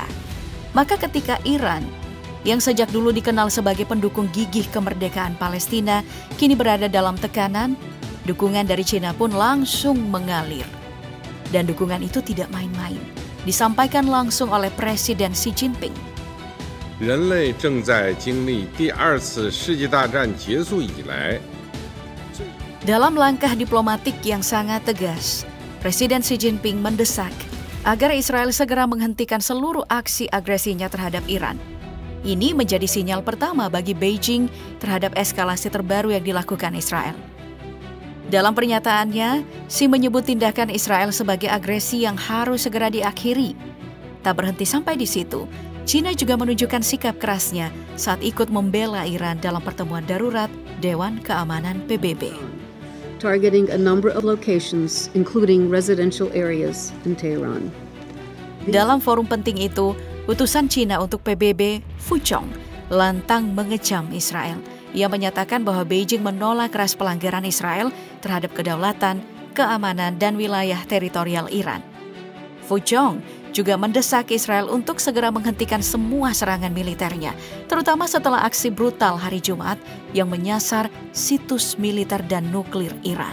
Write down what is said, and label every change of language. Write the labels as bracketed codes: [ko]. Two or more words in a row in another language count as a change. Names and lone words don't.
[id] Maka ketika Iran, yang sejak dulu dikenal sebagai pendukung gigih kemerdekaan Palestina, kini berada dalam tekanan, dukungan dari China pun langsung mengalir. Dan dukungan itu tidak main-main, disampaikan langsung oleh Presiden Xi Jinping. [zh] 人类正在经历第二次世界大战结束以来 [id] Dalam langkah diplomatik yang sangat tegas, Presiden Xi Jinping mendesak agar Israel segera menghentikan seluruh aksi agresinya terhadap Iran. Ini menjadi sinyal pertama bagi Beijing terhadap eskalasi terbaru yang dilakukan Israel. Dalam pernyataannya, Xi menyebut tindakan Israel sebagai agresi yang harus segera diakhiri. Tak berhenti sampai di situ, China juga menunjukkan sikap kerasnya saat ikut membela Iran dalam pertemuan darurat Dewan Keamanan PBB. [en] Targeting a number of locations, including residential areas in Tehran. [id] Dalam forum penting itu, Utusan Cina untuk PBB, Fu Chong, lantang mengecam Israel. Ia menyatakan bahwa Beijing menolak keras pelanggaran Israel terhadap kedaulatan, keamanan, dan wilayah teritorial Iran. Fu Chong juga mendesak Israel untuk segera menghentikan semua serangan militernya, terutama setelah aksi brutal hari Jumat yang menyasar situs militer dan nuklir Iran.